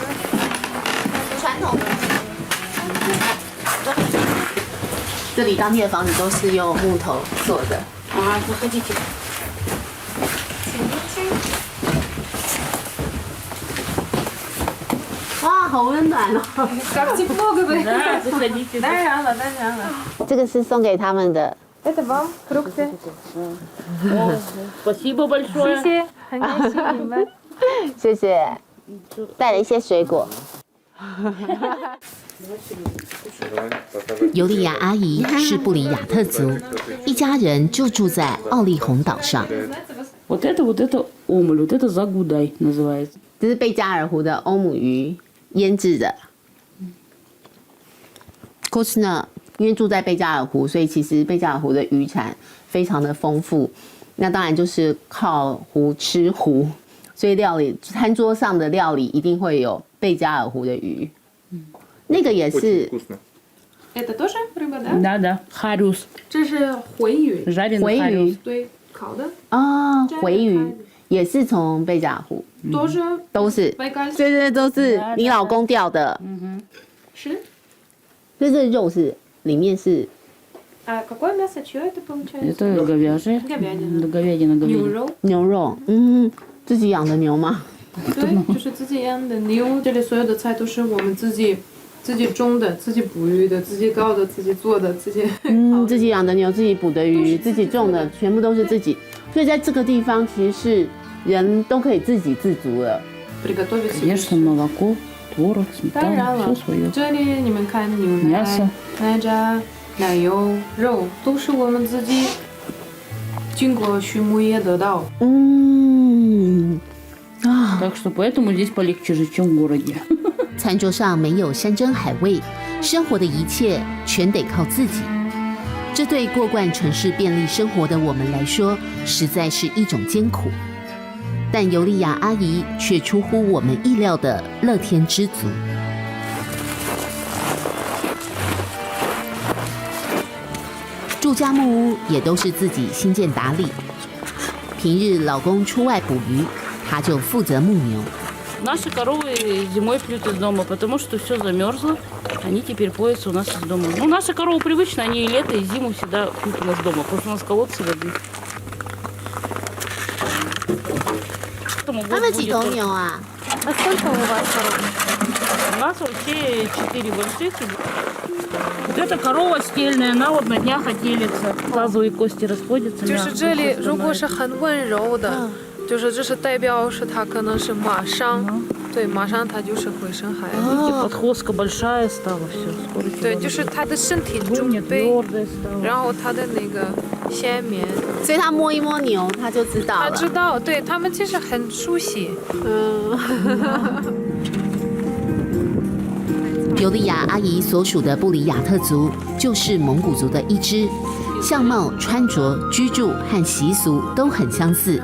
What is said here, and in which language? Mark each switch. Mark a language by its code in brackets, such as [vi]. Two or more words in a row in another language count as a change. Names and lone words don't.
[zh] 传统的。这里当地的房子都是用木头做的。啊，不喝进去。哇，好温暖哦！ [ru] Как тепло, говорит. Да, заходите. Да, рано, да, рано. [zh] 这个是送给他们的。 [ru] Это вам фрукты. Спасибо большое. [zh] 谢谢，很感谢你们。谢谢，带了一些水果。尤利亚阿姨是布里亚特族，一家人就住在奥利洪岛上。 [ru] Вот это омуль, вот это загудай называется. [zh] 这是贝加尔湖的欧姆鱼腌制的。可是呢，因为住在贝加尔湖，所以其实贝加尔湖的渔产非常的丰富。那当然就是靠湖吃湖，所以餐桌上的料理一定会有贝加尔湖的鱼。那个也是 [ru] Это тоже рыба, да? Да, харюс. [zh] 这是回鱼， Жареный 回鱼 харюс. 对，烤的，啊，回鱼也是从贝加尔湖， тоже 都是， байкальский. 对对，都是你老公钓的。是。所以这肉是里面是 [ru] А какое мясо? Чье это получается? Это говяжье. Говядина. Говядина, 牛 говядина. [zh] 肉，牛肉，自己养的牛吗？对，就是自己养的牛。这里所有的菜都是我们自己种的、自己哺育的、自己搞的、自己做的、自己。自己养的牛、自己捕的鱼、自己种的，全部都是自己。所以在这个地方，其实是人都可以自给自足了。 [ru] Приготовить себе Конечно, молоко, творог, 当然 сметана, 了 все свое. [zh] 这里你们看牛奶 Мясо、奶渣、奶油、肉，都是我们自己经过畜牧业得到。 [ru] Так что поэтому здесь полегче жить, чем в городе. [zh] 餐桌上没有山珍海味，生活的一切全得靠自己。这对过惯城市便利生活的我们来说，实在是一种艰苦。但尤利亚阿姨却出乎我们意料的乐天知足。住家木屋也都是自己新建打理。平日老公出外捕鱼，她就负责牧牛。 [ru] Наши коровы зимой пьют из дома, потому что все замерзло. Они теперь поятся у нас из дома. Ну, наши коровы привычны, они и лето, и зиму всегда пьют у нас дома, потому что у нас колодцы воды. [zh] 他们几头牛啊？ [ru] А сколько у вас коров? У нас вообще 4 больших. Вот эта корова стельная, она вот на днях отелится. Тазовые кости расходятся. [zh] 就是这里，如果是很温柔的，就是这是代表是它可能是马上，对，马上它就是会生孩子。 [ru] Подхвостка большая стала, все, скоро [zh] 对，就是它的身体准备， [ru] твердая стала. [zh] 然后它的那个下面，所以他摸一摸牛，他就知道他了。知道，对他们其实很熟悉。尤利亚阿姨所属的布里亚特族就是蒙古族的一支，相貌、穿着、居住和习俗都很相似。